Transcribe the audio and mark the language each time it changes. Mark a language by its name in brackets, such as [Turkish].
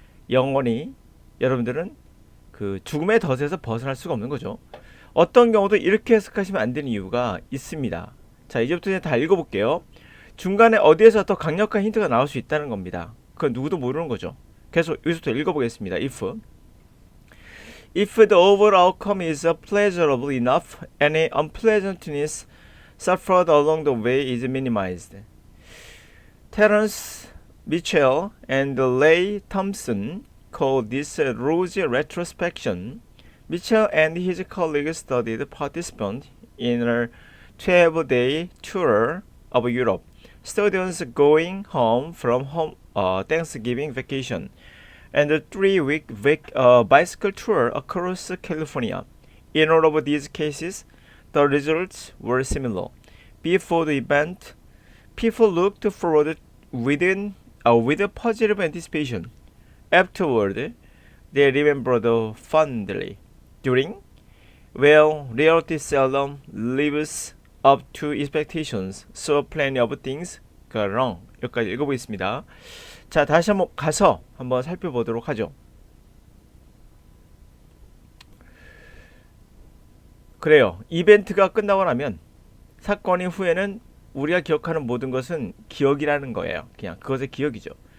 [Korean] 영원히 여러분들은 그 죽음의 덫에서 벗어날 수가 없는 거죠. 어떤 경우도 이렇게 해석하시면 안 되는 이유가 있습니다. 자, 이제부터 이제 다 읽어볼게요. 중간에 어디에서 더 강력한 힌트가 나올 수 있다는 겁니다. 그건 누구도 모르는 거죠. 계속 여기서부터 읽어보겠습니다. [English] If the overall outcome is pleasurable enough, any unpleasantness suffered along the way is minimized. Terence Mitchell and Ray Thompson call this rosy retrospection. Mitchell and his colleagues studied participants in a 12-day tour of Europe. Students going home from Thanksgiving vacation and a 3-week bicycle tour across California. In all of these cases, the results were similar. Before the event, people looked forward with a positive anticipation. Afterward, they remembered fondly. During, well, reality seldom lives up to expectations, so plenty of things go wrong. [Korean] 여기까지 읽어보겠습니다. 자, 다시 한번 가서 한번 살펴보도록 하죠. 그래요. 이벤트가 끝나고 나면 사건이 후에는 우리가 기억하는 모든 것은 기억이라는 거예요. 그냥 그것의 기억이죠.